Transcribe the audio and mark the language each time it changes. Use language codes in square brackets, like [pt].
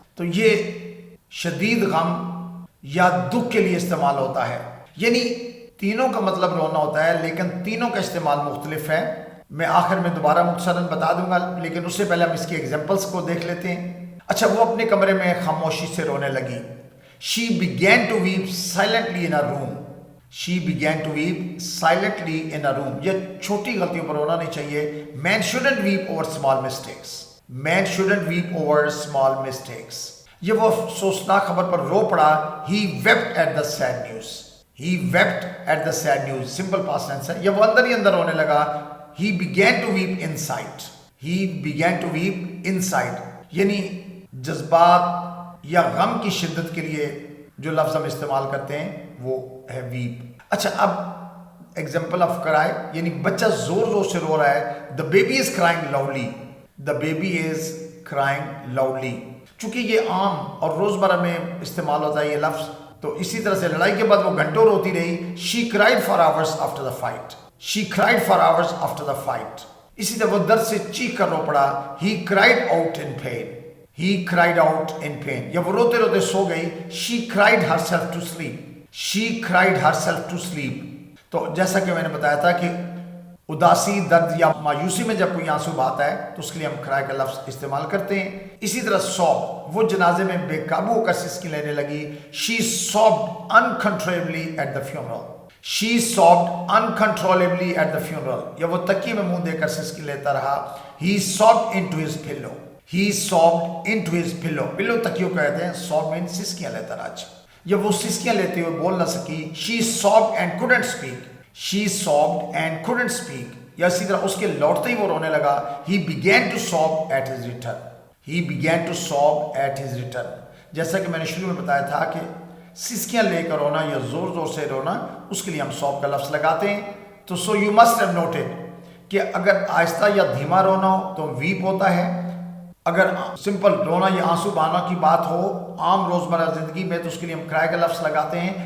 [ur] تو یہ شدید غم یا دکھ کے لیے استعمال ہوتا ہے. یعنی تینوں کا مطلب رونا ہوتا ہے لیکن تینوں کا استعمال مختلف ہے. میں آخر میں دوبارہ مختصراً بتا دوں گا لیکن اس سے پہلے ہم اس کی ایگزامپلس کو دیکھ لیتے ہیں. اچھا وہ اپنے کمرے میں خاموشی سے رونے لگی. [en] She began to weep silently in a room. She began to weep silently in a room. [ur] یہ چھوٹی غلطیوں پر رونا نہیں چاہیے. [en] Man shouldn't weep over small mistakes. Man shouldn't weep over small mistakes. [ur] یہ وہ افسوسناک خبر پر رو پڑا. [en] He wept at the sad news. He wept at the sad news. Simple past tense ہے. [ur] یہ وہ اندر ہی اندر رونے لگا. [en] He began to weep inside. He began to weep inside. [ur] یعنی جذبات یا غم کی شدت کے لیے جو لفظ ہم استعمال کرتے ہیں وہ ہے ویپ. اچھا اب ایگزامپل آف کرائے, یعنی بچہ زور زور سے رو رہا ہے. [en] The baby is crying loudly. The baby is crying loudly. [ur] چونکہ یہ عام اور روزمرہ میں استعمال ہوتا ہے یہ لفظ, تو اسی طرح سے لڑائی کے بعد وہ گھنٹوں روتی رہی. [en] She cried for hours after the fight. She cried for hours after the fight. [ur] اسی طرح وہ درد سے چیخ کر رو پڑا. [en] He cried out in pain. He cried out in pain. [ur] یا وہ روتے روتے سو گئی. [en] She cried herself to sleep. She cried herself to sleep. [ur] تو جیسا کہ میں نے بتایا تھا کہ اداسی, درد یا مایوسی میں جب کوئی آنسو بہاتا ہے تو اس کے لیے ہم کرائے کا لفظ استعمال کرتے ہیں. اسی طرح سوب, وہ جنازے میں بے قابو ہو کر سسکی لینے لگی. [en] She sobbed uncontrollably at the funeral. She sobbed uncontrollably at the funeral. [ur] یا وہ تکیے میں منہ دے کر سسکی لیتا رہا. [en] He sobbed into his pillow. He sobbed into his pillow. [ur] pillow تکیوں کہتے ہیں, sob میں سسکیاں لیتا رہا. یا وہ سسکیاں لیتے ہوئے بول نہ سکی. [en] She sobbed and couldn't speak. She sobbed and couldn't speak. [ur] یا اسی طرح اس کے لوٹتے ہی وہ رونے لگا. [en] He began to sob at his return. He began to sob at his return. [ur] جیسا کہ میں نے شروع میں بتایا تھا کہ سسکیاں لے کر رونا یا زور زور سے رونا, اس کے لیے ہم سوب کا لفظ لگاتے ہیں. تو [en] so you must have noted [ur] کہ اگر آہستہ یا دھیما رونا ہو تو ویپ ہوتا ہے. اگر سمپل رونا یا آنسو بہانا کی بات ہو عام روزمرہ زندگی میں تو اس کے لیے ہم کرائے کا لفظ لگاتے ہیں.